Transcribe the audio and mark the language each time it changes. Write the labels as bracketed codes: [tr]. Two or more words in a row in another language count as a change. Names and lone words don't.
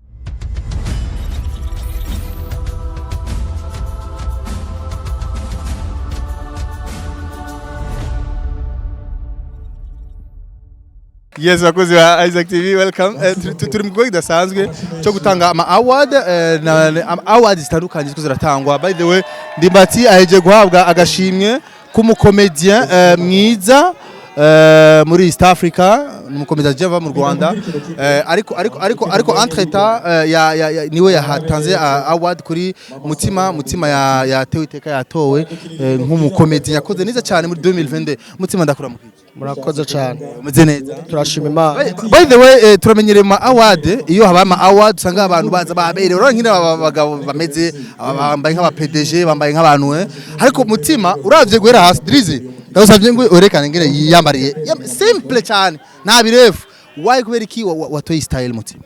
[rn] Yes, wakozi wa Isaac TV, welcome. Turi mu gikorwa kidasanzwe cyo gutanga ama award awards zitandukanye ziko ziratangwa. [en] By the way, [rn] Ndimbati aheje guhabwa agashimwe k'umukomedien mwiza muri East Africa, umukomedien java mu Rwanda. Ariko entretemps niwe yahatanze award kuri mutima yatewe iteka yatowe nk'umukomedien yakoze neza cyane muri 2022. Mutima ndakuramukije. Murakoze cyane. Meze neza. Turashima Imana. [en] By the way, [rn] turamenyereye ma award iyo haba ama award usanga abantu baza babereye ro nkine abagabo bameze bambaye nk'aba PDG bambaye nk'abantu ariko mutima uravye guhera hasi dirizi ndagusavye ngo urekane ngire yiyambariye simple cyane nta birefu why kubera iki watoye style mutima